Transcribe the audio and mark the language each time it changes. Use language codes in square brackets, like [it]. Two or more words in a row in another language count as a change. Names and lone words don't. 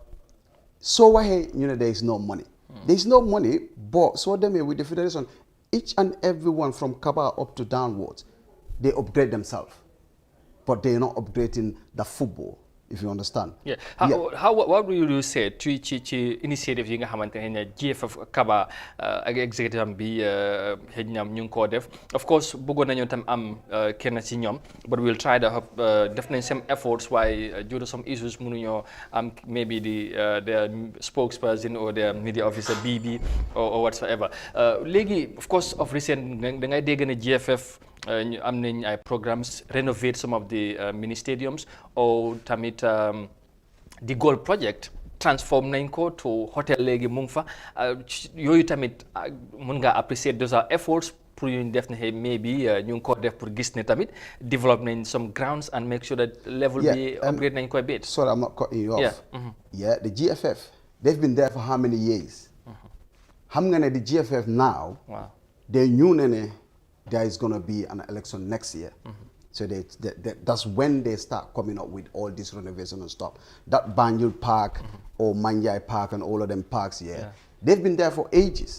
[en] So why there is no money. There's no money, but so them with the federation, each and everyone from Kaba up to downwards, they upgrade themselves. But they're not upgrading the football, if you understand. What would you say to initiative [wo] yi nga xamantene GFF Kaba ak executive bi xejna ñu ko def. [en] Of course [wo] bëggon nañu tam am kenn ci ñom, [en] but we'll try to have [wo] def nañ [en] some efforts why due to some issues [wo] mënuñu am [en] maybe the spokesperson or the media officer BB or whatsoever. [wo] Legi [en] of course of recent [wo] da ngay dégg ne GFF am nañ ay [en] programs renovate some of the mini stadiums or [wo] tamit [en] the goal project transform [wo] nañ ko [en] to hotel [wo] léegi mu ngi fa yooyu tamit mun nga [en] appreciate those are efforts [wo] pour ñu def ne maybe ñu ngi ko def pour gis ne tamit develop nañ [en] some grounds and make sure that level [wo] bi upgrade nañ ko [en] a bit. Sorry, I'm not cutting you off. The GFF, they've been there for how many years? [wo] Xam nga [en] ne the GFF now, they knew ne there is going to be an election next year. So that's when they start coming up with all this renovation and stuff. That Banjul Park or Manjai Park and all of them parks, they've been there for ages.